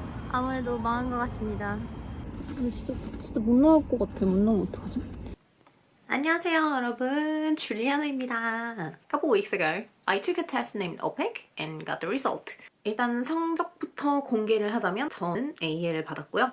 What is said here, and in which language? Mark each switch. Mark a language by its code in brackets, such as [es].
[ko] 아무래도 망한 것 같습니다. 진짜 못 나올 것 같아. 못 나오면 어떡하지? 안녕하세요 여러분, 줄리아나입니다. [en] A couple weeks ago, I took a test named OPIC and got the result. [ko] 일단 성적부터 공개를 하자면 저는 A를 받았고요.